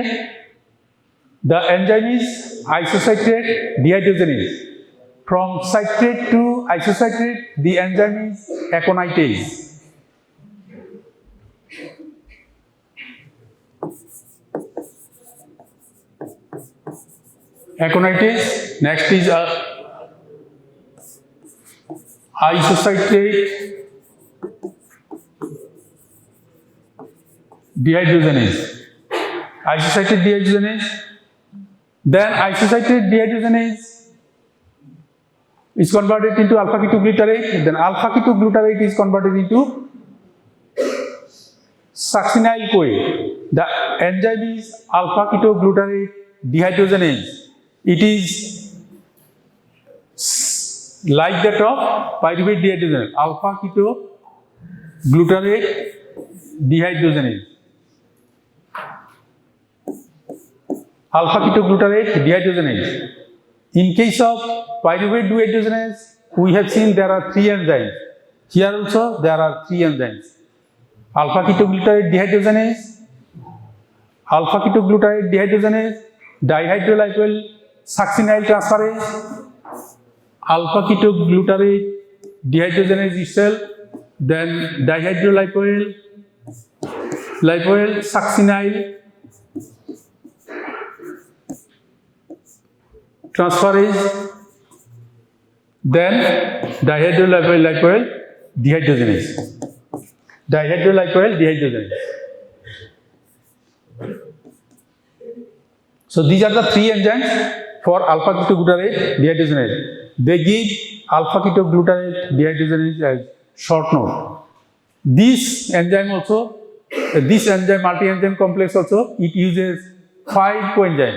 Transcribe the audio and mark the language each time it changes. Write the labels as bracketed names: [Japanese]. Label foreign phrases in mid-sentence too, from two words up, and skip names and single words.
[English] The enzyme is isocitrate dehydrogenase. From citrate to isocitrate, the enzyme is aconitase. Aconitase. Next is isocitrate dehydrogenase. Isocitrate dehydrogenase. Then isocitrate dehydrogenase is converted into alpha-ketoglutarate. Then alpha-ketoglutarate is converted into succinyl-CoA. The enzyme is alpha-ketoglutarate dehydrogenase. It is like that of pyruvate dehydrogenase, alpha-ketoglutarate dehydrogenase. Alpha-ketoglutarate dehydrogenase. In case of pyruvate dehydrogenase, we have seen there are 3 enzymes. Here also there are 3 enzymes. Alpha-ketoglutarate dehydrogenase, alpha-ketoglutarate dehydrogenase, dihydrolipoyl succinyl transferase, alpha-ketoglutarate dehydrogenase itself, then dihydrolipoyl succinyl transferase, then dihydrolipoyl dehydrogenase. Dihydrolipoyl dehydrogenase. So these are the 3 enzymes for alpha-ketoglutarate dehydrogenase. They give alpha-ketoglutarate dehydrogenase as short note. This enzyme also, this enzyme multi-enzyme complex also, it uses 5 coenzymes.